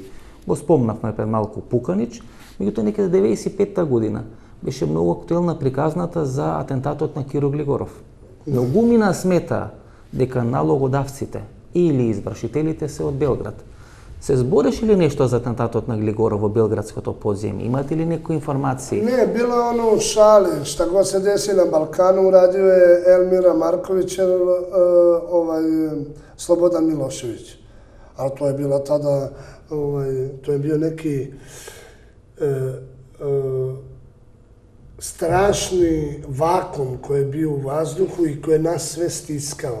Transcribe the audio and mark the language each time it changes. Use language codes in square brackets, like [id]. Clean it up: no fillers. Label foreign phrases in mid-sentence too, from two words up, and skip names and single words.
[mk] Го спомнавме пред малку Пуканич, меѓутоа некаде 95-та година беше многу актуелна приказната за атентатот на Киро Глигоров. Многумина смета дека налогодавците или извршителите се од Белград. Се збореше ли нешто за атентатот на Глигоров во Белградското подземје? Имате ли некои информации? Не, [sr] bilo je ono u šali, šta god se desi na Balkanu, uradio je Elmira Marković, Slobodan Milošević. Ali to je bila tada, to je bio neki strašni vakum koji je bio u vazduhu i koji je nas sve stiskao.